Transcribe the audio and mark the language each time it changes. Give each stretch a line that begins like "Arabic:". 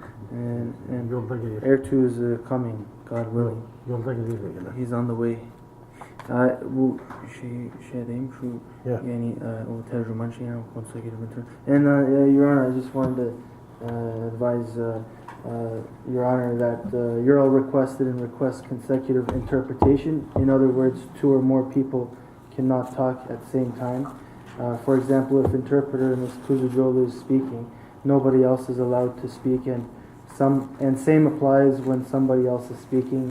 English: And Air 2 is coming, God willing. He's on the way.
Turkish: Bu şeydeyim şu yani o tercüman şeyine konusuna girmek.
English: And Your Honor, I just wanted to advise Your Honor that Ural requested and requests consecutive interpretation. In other words, two or more people cannot talk at the same time. For example, if interpreter Ms. Kuzujoğlu is speaking, nobody else is allowed to speak, and same applies when somebody else is speaking.